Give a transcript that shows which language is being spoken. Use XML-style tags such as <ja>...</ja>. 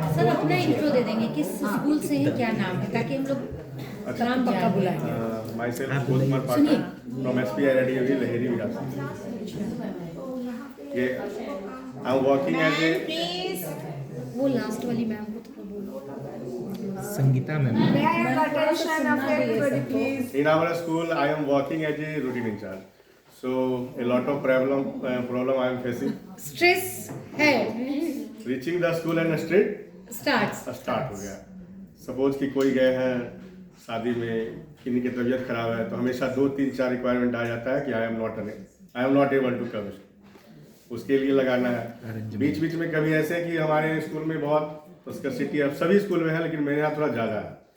<hi>Sir अपना intro दे देंगे, किस स्कूल से है, क्या नाम है, ताकि हम लोग नाम पक्का बुलाएंगे।</hi> <en>myself Kumar Pathak from SPI Radio Lahiri Vikas. I'm working as a</en> <hi>please वो लास्ट वाली मैम को थोड़ा बोलो। Sangeeta ma'am.</hi> <en>May I have the attention of everybody, please? in our school. I am working as a routine in charge. So a lot of problem I am facing.</en> <hi>Stress है।</hi> <en>Reaching the school and straight</en> <hi>start हो गया। Suppose कि कोई गए हैं शादी में, किन्हीं की तबीयत खराब है, तो हमेशा 2-3-4 रिक्वायरमेंट आ जाता है कि</hi> <en>I am not able to come.</en> <hi>उसके लिए लगाना है। बीच बीच में कभी ऐसे कि हमारे स्कूल में बहुत स्कर्सिटी, अब सभी स्कूल में है लेकिन मेरे यहाँ थोड़ा ज़्यादा है।</hi>